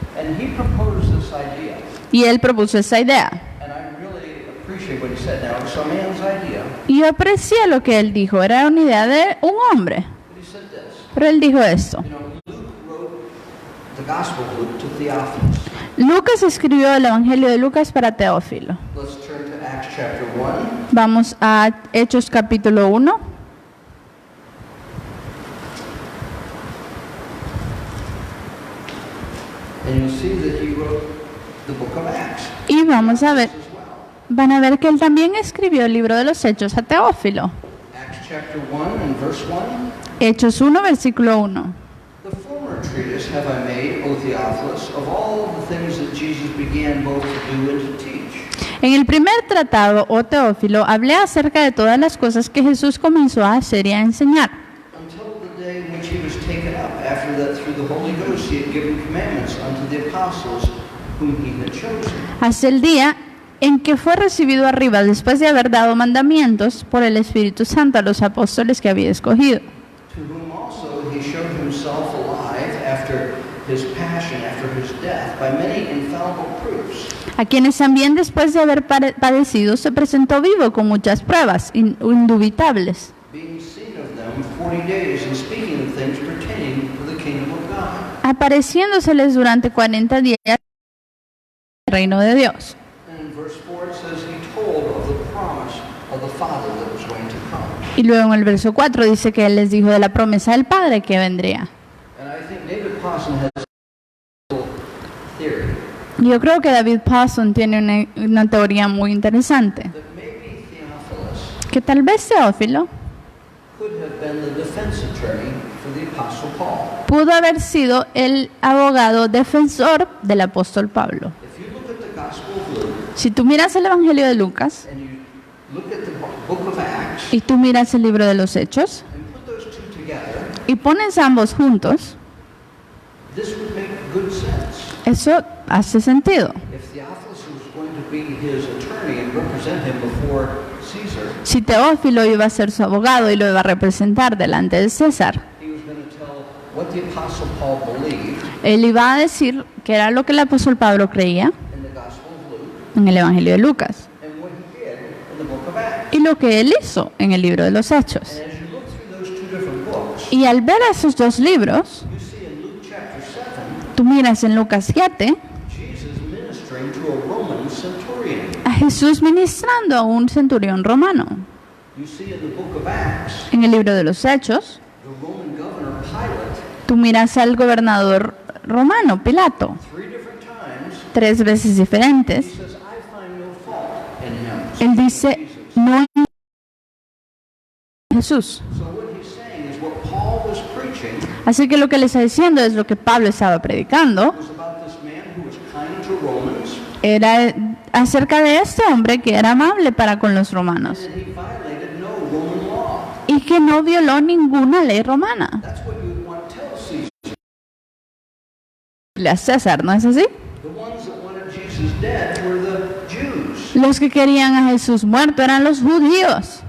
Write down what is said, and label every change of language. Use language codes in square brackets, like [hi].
[en] And he proposed this idea. [es] Y él propuso esa idea. [en] And I really appreciate what he said. Now, it's a man's idea. [es] Y yo aprecié lo que él dijo. Era una idea de un hombre. [en] But he said this. [es] Pero él dijo esto. [en] You know, Luke wrote the Gospel of Luke to Theophilus. [es] Lucas escribió el Evangelio de Lucas para Teófilo. [en] Let's turn to Acts chapter 1. [es] Vamos a Hechos capítulo 1. [en] And you'll see that he wrote the book of Acts [es] Y vamos a ver, [en] as well. [es] van a ver que él también escribió el libro de los Hechos a Teófilo. [en] Acts chapter 1 and verse 1. [es] Hechos 1, versículo 1. [en] The former treatise have I made, O Theophilus, of all the things that Jesus began both to do and to teach. [es] En el primer tratado, oh Teófilo, hablé acerca de todas las cosas que Jesús comenzó a hacer y a enseñar, [en] Until the day in which he was taken up, after that through the Holy Ghost he had given commandments unto the apostles whom he had chosen. [es] hasta el día en que fue recibido arriba después de haber dado mandamientos por el Espíritu Santo a los apóstoles que había escogido, [en] To whom also he showed himself alive after his passion, after his death, by many infallible proofs, [es] a quienes también después de haber padecido se presentó vivo con muchas pruebas indubitables, [en] being seen of them 40 days, and speaking of things pertaining to the kingdom of God. [es] apareciéndoseles durante 40 días en el reino de Dios. [en] And in verse 4 it says he told of the promise of the Father that was going to come. [es] Y luego en el verso 4 dice que él les dijo de la promesa del Padre que vendría. [en] And I think David Pawson has a little theory [es] Yo creo que David Pawson tiene una teoría muy interesante, [en] that maybe Theophilus [es] que tal vez Teófilo [en] could have been the defense attorney for the Apostle Paul. [es] pudo haber sido el abogado defensor del apóstol Pablo. [en] If you look at the Gospel of Luke [es] Si tú miras el Evangelio de Lucas [en] and you look at the book of Acts [es] y tú miras el libro de los Hechos [en] and put those two together, [es] y pones ambos juntos, [en] this would make good sense. [es] eso hace sentido. [en] If Theophilus was going to be his attorney and represent him before Caesar, [es] Si Teófilo iba a ser su abogado y lo iba a representar delante de César, [en] he was going to tell what the Apostle Paul believed [es] él iba a decir que era lo que el apóstol Pablo creía [en] in the Gospel of Luke [es] en el Evangelio de Lucas [en] and what he did in the book of Acts. [es] y lo que él hizo en el libro de los Hechos. [en] And as you look through those two different books, [es] Y al ver esos dos libros, [en] you see in Luke chapter 7, [es] tú miras en Lucas 7 [en] Jesus ministering to a Roman centurion. [es] a Jesús ministrando a un centurión romano. [en] You see in the book of Acts, [es] En el libro de los Hechos, [en] the Roman governor Pilate, [es] tú miras al gobernador romano, Pilato, [en] 3 different times, [es] 3 veces [en] he [es] diferentes. [en] says, I find no fault in him. [es] Él dice, no hay Jesús. [en] So what he's saying is what Paul was preaching [es] Así que lo que le está diciendo es lo que Pablo estaba predicando, [en] was about this man who was kind to Romans [es] era acerca de este hombre que era amable para con los romanos [en] and he violated no Roman law. [es] y que no violó ninguna ley romana. [en] That's what you would want to tell Caesar. [es] A César, ¿no es así? [en] The ones that wanted Jesus dead were the Jews. [es] Los que querían a Jesús muerto eran los judíos.